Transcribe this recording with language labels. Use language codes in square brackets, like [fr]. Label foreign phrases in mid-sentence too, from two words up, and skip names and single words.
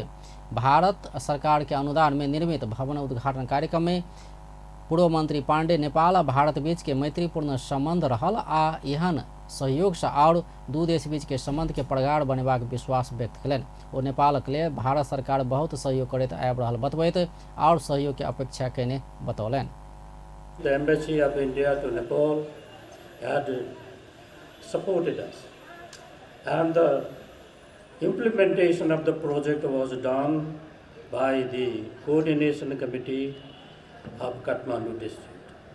[mai] भारत सरकार के अनुदान में निर्मित भवन उद्घाटन कार्यक्रम में पूर्व मंत्री पांडे नेपाल आ भारत बीच के मैत्रीपूर्ण संबंध रहल आ एहन सहयोग से और दू देश बीच के संबंध के प्रगाढ़ बनेबाक विश्वास व्यक्त कयलनि। ओ नेपालक लेल भारत सरकार बहुत सहयोग करैत आबि रहल बतबैत और सहयोग के अपेक्षा कयने बतौलनि। [en] The Embassy of India to Nepal had supported us, and the implementation of the project was done by the coordination committee of Kathmandu district.